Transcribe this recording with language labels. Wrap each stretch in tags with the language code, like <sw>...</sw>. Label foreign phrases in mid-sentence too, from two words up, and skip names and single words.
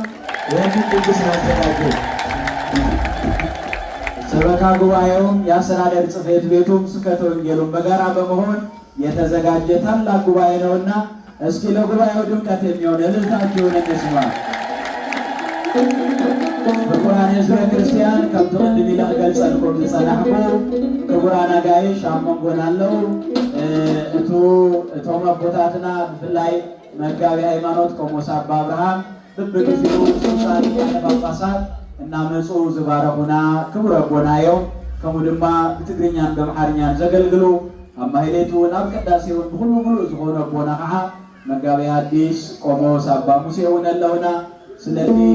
<am>ይህንን ድግስ ያዘጋጀች ሰበካ ጉባኤውም የአስተዳደር ጽሕፈት ቤቱም ስብከተ ወንጌሉም በጋራ በመሆን የተዘጋጀ ታላቅ ጉባኤ ነውና እስኪ ለጉባኤው ድምቀት የሚሆን እልልታችሁን እንስማ።</am> <ti>ክቡራን ህዝበ ክርስቲያን ከምቲ ቅድም ኢለ ክገልጸልኩም ዝጸናሕኩ ክቡራን አጋይሽ ኣብ መንጎና ኣለዉ እቶም ኣቦታትና ብፍላይ መጋቢ ሃይማኖት ቆሞስ ኣባ አብርሃም በብግዚኡ ስልጣን ሊቃነ ጳጳሳት እናመፁ ዝባረኹና ክቡር ኣቦና እዮም። ከምኡ ድማ ብትግርኛን በአምሓርኛን ዘገልግሉ ኣብ ማህሌቱ እውን ኣብ ቅዳሴ እውን ብኩሉ ሙሉእ ዝኾኑ ኣቦና ከዓ መጋቢ ሐዲስ ቆሞስ ኣባ ሙሴ እውን ኣለውና። ስለዚ</ti>